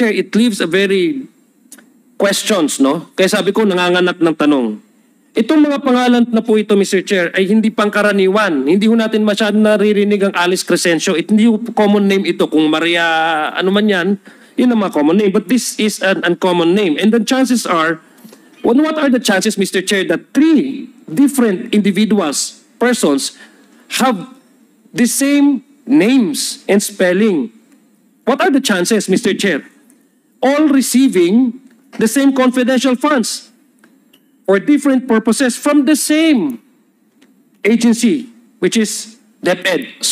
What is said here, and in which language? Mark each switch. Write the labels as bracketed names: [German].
[English] Chair, it leaves a very questions, no? [Filipino] Kaya sabi ko, nanganganak ng tanong. Itong mga pangalan na po ito, Mr. Chair, ay hindi pangkaraniwan. Hindi ho natin masyadong naririnig ang Alice Crescencio. Hindi ho common name ito. Kung Maria, ano man yan, yun ang mga common name. [English] But this is an uncommon name. And the chances are, what are the chances, Mr. Chair, that 3 different individuals, persons, have the same names and spelling? What are the chances, Mr. Chair? All receiving the same confidential funds for different purposes from the same agency, which is DepEd.